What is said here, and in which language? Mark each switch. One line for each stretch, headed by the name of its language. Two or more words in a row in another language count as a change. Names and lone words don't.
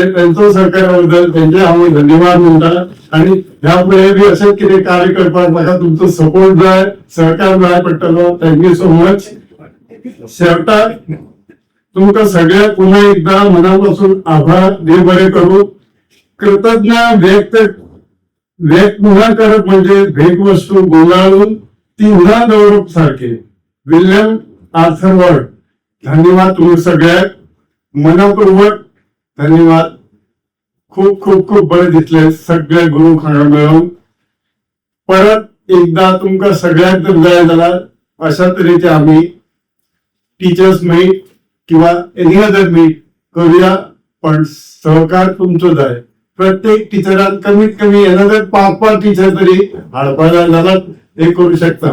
Konkani: त्यांचो सहकार्याबद्दल त्यांचे हांव धन्यवाद म्हणटा. आणि ह्या फुडें बी अशेंच कितें कार्य करपाक म्हाका तुमचो सपोर्ट जाय, सहकार जाय पडटलो.
English: thank you so much.
Konkani: शेवटाक तुमकां सगळ्यांक पुन्हा एकदा मनापासून आभार. देव बरें करूं. कृतज्ञ व्यक्त पुन्हा करप म्हणजे भेटवस्तू गुंडाळून ती उन्हा दवरप सारखे. विल्यम आर्थर वर्ड. धन्यवाद तुम्ही सगळ्याक, मनपूर्वक धन्यवाद. खूप खूप खूप बरे दिसले सगळे गुरु हांगा मेळून. परत एकदा तुमकां सगळ्यांक जर जाय जाल्यार अशा तरेचे आम्ही
English: teachers meet
Konkani: किंवा
English: any other meet
Konkani: करूया. पण सहकार तुमचो जाय. प्रत्येक टीचरान कमीत कमी
English: another 5 teacher
Konkani: तरी हाडपा जाय जाल्यार हे करू शकता.